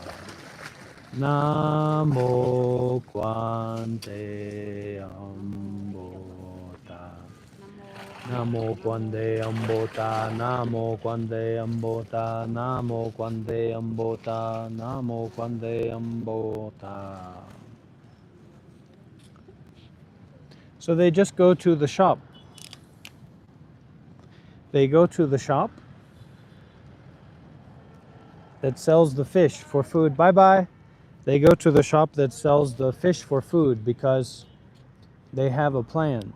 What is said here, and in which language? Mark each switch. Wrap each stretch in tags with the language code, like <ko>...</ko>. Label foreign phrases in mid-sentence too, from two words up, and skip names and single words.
<en>Namo Kwante Ambota. Namo Kwante Ambota. Namo Kwante Ambota. Namo Kwante Ambota. Namo Kwante Ambota. So they just go to the shop. They go to the shop that sells the fish for food. Bye bye. They go to the shop that sells the fish for food because they have a plan.</en>